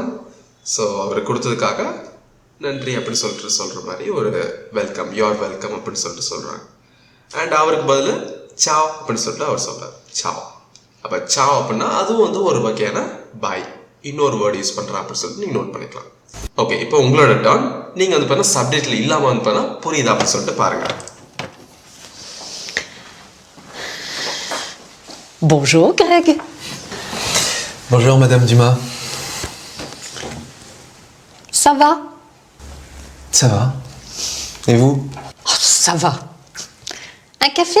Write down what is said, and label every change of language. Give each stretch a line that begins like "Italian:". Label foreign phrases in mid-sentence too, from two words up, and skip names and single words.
Tamil: ஸோ அவர் கொடுத்ததுக்காக நன்றி அப்படின்னு சொல்லிட்டு சொல்கிற மாதிரி ஒரு வெல்கம்,
English: you're welcome
Tamil: அப்படின்னு சொல்லிட்டு சொல்கிறாங்க. அண்ட் அவருக்கு பதில் சாவ் அப்படின்னு சொல்லிட்டு அவர் சொல்கிறார். சாவ். அப்போ சாவ் அப்படின்னா அதுவும் வந்து ஒரு வகையான பாய். இன்னொரு
English: word use
Tamil: பண்ணுறா அப்படின்னு சொல்லிட்டு நீங்கள் நோட் பண்ணிக்கலாம். ஓகே, இப்போ உங்களோட டர்ன். நீங்கள் வந்து பார்த்தா சப்ஜெக்டில் இல்லாமல் வந்து பார்த்தா புரியுதா அப்படின்னு சொல்லிட்டு பாருங்கள்.
French: Bonjour, Greg. Bonjour, Madame Dumas. Ça va? Ça va? Et vous? Oh, ça va. Un café?